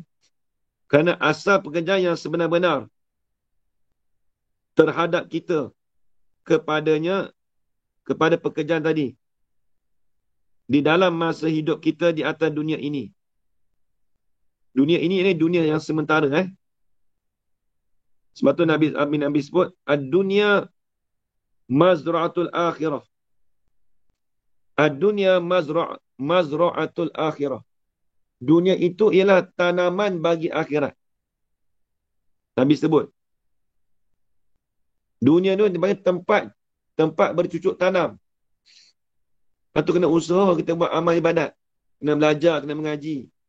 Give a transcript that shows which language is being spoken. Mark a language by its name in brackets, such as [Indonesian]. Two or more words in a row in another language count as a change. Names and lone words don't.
[Malay] Kerana asal pekerjaan yang sebenar-benar terhadap kita kepadanya, kepada pekerjaan tadi. Di dalam masa hidup kita di atas dunia ini. Dunia ini dunia yang sementara. Sebab tu Nabi sebut, [Arabic] ad-dunya mazra'atul akhirah. Ad-dunya mazra'atul akhirah. [Malay] Dunia itu ialah tanaman bagi akhirat. Nabi sebut. Dunia tu dipanggil tempat bercucuk tanam. Lepas tu kena usaha kita buat amal ibadat. Kena belajar, kena mengaji.